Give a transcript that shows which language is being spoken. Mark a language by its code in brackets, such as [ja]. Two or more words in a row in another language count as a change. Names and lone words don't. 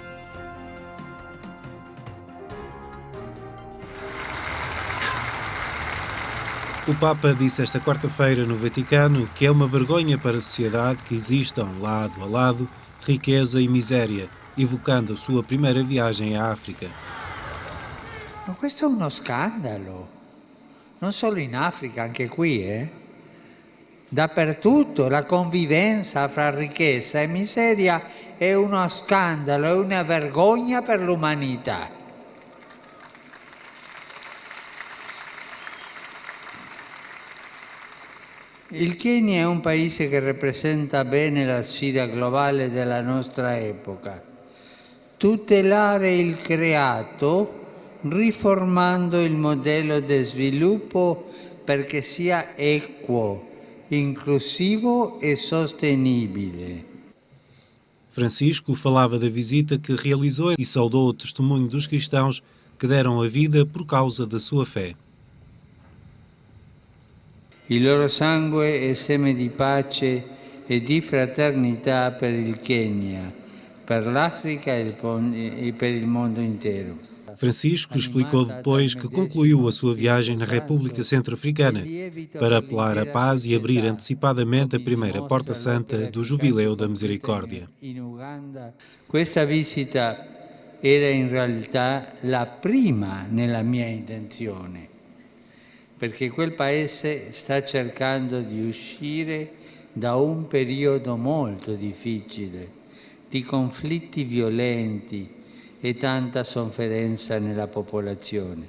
[pt] O Papa disse esta quarta-feira no Vaticano que é uma vergonha para a sociedade que existam, lado a lado, riqueza e miséria, evocando a sua primeira viagem à África. [it] Ma questo è uno scandalo, non solo in Africa, anche qui, Dappertutto la convivenza fra ricchezza e miseria è uno scandalo, è una vergogna per l'umanità. Il Kenya è un paese che rappresenta bene la sfida globale della nostra epoca. Tutelare il creato riformando il modello di sviluppo perché sia equo, inclusivo e sostenibile. [pt] Francisco falava da visita que realizou e saudou o testemunho dos cristãos que deram a vida por causa da sua fé. [it] Il loro sangue è seme di pace e di fraternità per il Kenya, per l'Africa e per il mondo intero. [pt] Francisco explicou depois que concluiu a sua viagem na República Centro-Africana para apelar à paz e abrir antecipadamente a primeira Porta Santa do Jubileu da Misericórdia. [it] Questa visita era in realtà la prima nella mia intenzione, perché quel paese sta cercando di uscire da un periodo molto difficile, di conflitti violenti e tanta sofferenza nella popolazione.